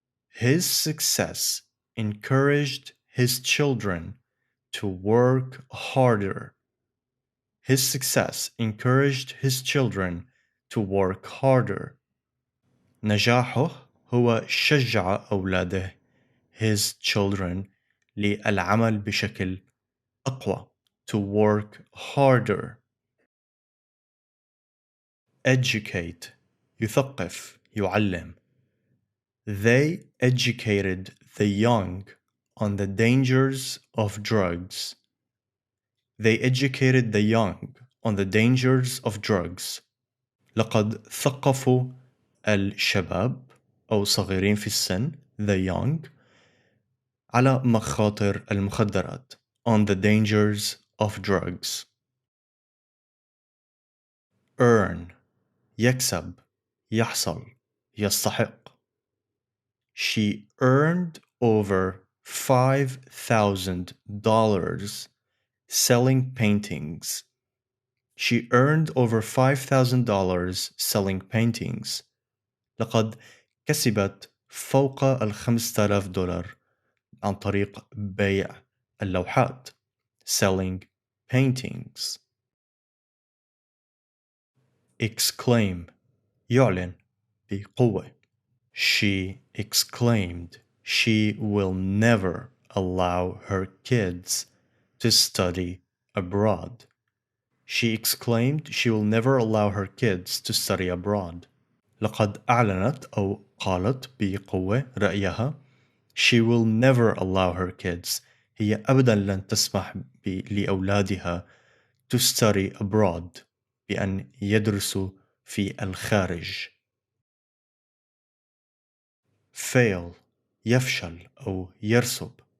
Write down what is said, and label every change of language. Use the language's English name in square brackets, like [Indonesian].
[English] His success encouraged his children to work harder. His success encouraged his children to work harder. [Arabic] نجاحه هو شجع أولاده [English] his children [Arabic] للعمل بشكل أقوى [English] to work harder. [Arabic] Educate يثقف يعلم. [English] They educated the young on the dangers of drugs. They educated the young on the dangers of drugs. [Arabic] لقد ثقفوا الشباب أو صغيرين في السن [English] the young [Arabic] على مخاطر المخدرات [English] on the dangers of drugs. [Arabic] Earn يكسب يحصل يستحق. [English] She earned over $5,000 selling paintings. She earned over $5,000 selling paintings. [Arabic] لقد كسبت فوق $5,000 عن طريق بيع اللوحات [English] selling paintings. [Arabic] Exclaim يعلن بقوة. [English] She exclaimed she will never allow her kids to study abroad. She exclaimed she will never allow her kids to study abroad. [Arabic] لقد أعلنت أو قالت بقوة رأيها [English] She will never allow her kids. [Arabic] هي أبدا لن تسمح لأولادها [English] to study abroad [Arabic] بأن يدرسوا في الخارج. Fail يفشل أو يرسب.